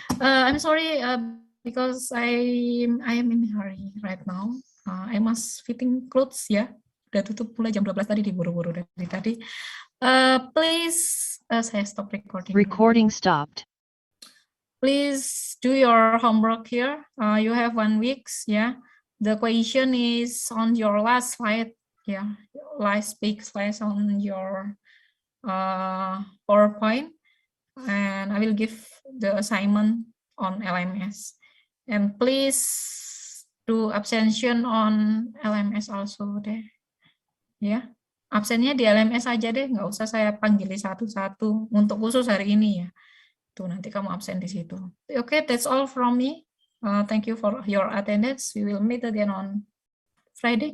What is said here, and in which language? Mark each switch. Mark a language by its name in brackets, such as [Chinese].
[English] I'm sorry because I am in a hurry right now. I must fitting clothes ya. [Indonesian] Udah tutup mulai jam 12 tadi diburu-buru dari tadi. [English] Please, saya stop recording. Recording stopped. Please do your homework here. You have 1 week, yeah. The question is on your last slide, yeah. Last big slide on your PowerPoint. And I will give the assignment on LMS. And please do absention on LMS also deh. [Indonesian] Ya, absennya di LMS aja deh, nggak usah saya panggil satu-satu untuk khusus hari ini ya. Tuh nanti kamu absen di situ. Oke, [English] that's all from me. Thank you for your attendance. We will meet again on Friday.